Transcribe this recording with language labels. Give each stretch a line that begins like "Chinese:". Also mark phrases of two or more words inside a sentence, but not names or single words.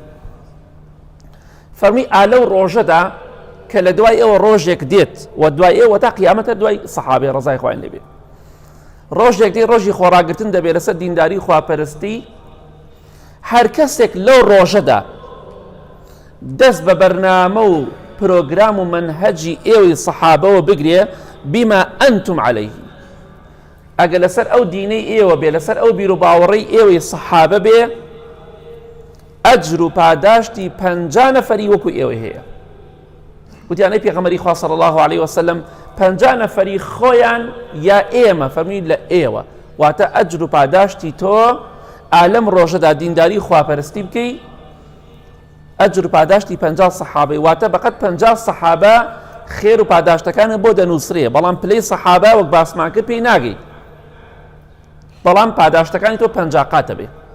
Central Kurdish: فەرمی ئالەو ڕۆژەدا کە لە دوای ئێوە ڕۆژێک دێت و دوای ئێوە تا قیامەتە دوای سەحابەی ڕەزای خوایان لێبێ ڕۆژێک دێت ڕۆژی خۆڕاگرتن دەبێت لەسەر دینداری خواپەرستی. هەر کەسێک لەو ڕۆژەدا دەست بە بەرنامە و پرۆگرام و منهەجی ئێوەی سەحابەوە بگرێ
Arabic: بما أنتم عليه
Central Kurdish: ئەگە لەسەر ئەو دینەی ئێوە بێ لەسەر ئەو بیر و باوەڕەی ئێوەی سەحابە بێ ئەجر و پاداشتی 50 نەفەری وەکو ئێوە هەیە. وتیانەی پێغەمبەری خوا
Arabic: صلی الله عليه وسلم
Central Kurdish: 50 نەفەری خۆیان یا ئێمە فەرمی لە ئێوە واتە ئەجر و پاداشتی تۆ ئالەم ڕۆژەدا دینداری خواپەرستی بکەی ئەجر و پاداشتی 50 سەحابەی واتە بەقەت 50 سەحابە خێر و پاداشتەکانە بۆ دەنووسرێ بەڵام پلەی سەحابە وەک باسمان کرد پێی ناگەیت بەڵام پاداشتەکانی تۆ 50 قاتە بێ.